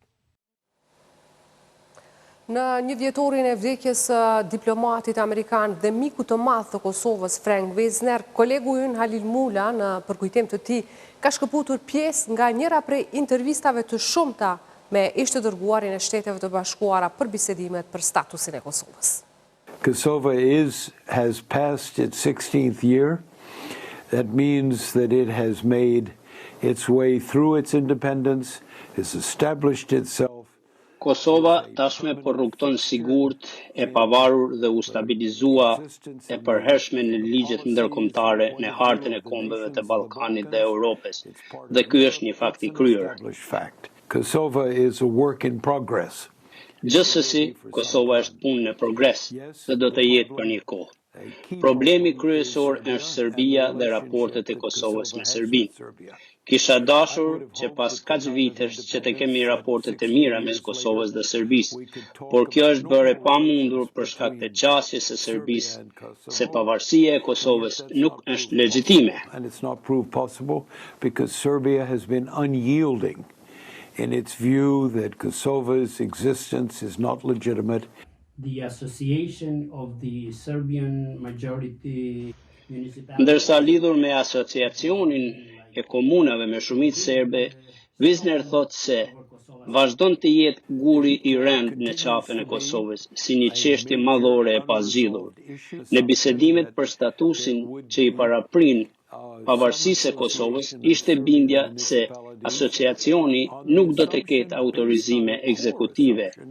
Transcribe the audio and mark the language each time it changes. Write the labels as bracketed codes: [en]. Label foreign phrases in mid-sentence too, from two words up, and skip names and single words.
[sq] Në një vjetorin e vdekjes diplomatit amerikan dhe miku të madh të Kosovës Frank Vezner, kolegu ynë Halil Mula në përkujtim të tij ka shkëputur pjesë nga njëra prej intervistave të shumta me ish të dërguarin e Shteteve të Bashkuara për bisedimet për statusin e Kosovës. [en] Kosovo has passed its 16th year. That means that it has made its way through its independence, has established itself. [sq] Kosova tashme po rrugton sigurt, e pavarur dhe u stabilizua e përhershme në ligjet ndërkombëtare, në hartën e kombeve të Ballkanit dhe Europës. Dhe ky është një fakt i kryer. [en] Kosovo is a work in progress. [sq] Gjithsesi, Kosova është punë në progres dhe do të jetë për një kohë. Problemi kryesor është Serbia dhe raportet e Kosovës me Serbinë. Kisha dashur që pas kaq vitesh që të kemi raportet e mira mes Kosovës dhe Serbisë, por kjo është bërë e pamundur për shkak të qasjes së Serbisë, se pavarësia e Kosovës nuk është legjitime. [en] And it's not proved possible because Serbia has been unyielding in its view that Kosovo's existence is not legitimate. The association of the Serbian majority municipalities. [sq] Ndërsa lidhur me asociacionin e komunave me shumicë serbe, Wisner thotë se vazhdon të jetë guri i rënd në qafën e Kosovës si një çështje madhore e pazgjidhur. Në bisedimet për statusin që i paraprin pavarësisë e Kosovës, ishte bindja se asociacioni nuk do të ketë autorizime ekzekutive,